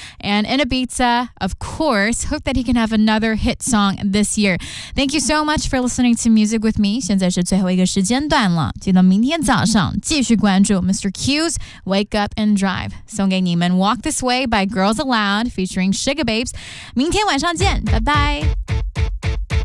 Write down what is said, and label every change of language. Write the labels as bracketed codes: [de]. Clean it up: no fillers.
[en] And in Ibiza, of course, hope that he can have another hit song this year. Thank you so much for listening to Music With Me. [zh] 现在是最后一个时间段了，记得明天早上继续关注 Mr. [en] Q's Wake Up and Drive. [zh] 送给你们 Walk This Way by Girls Aloud featuring Sugar Babes. 明天晚上见，拜拜。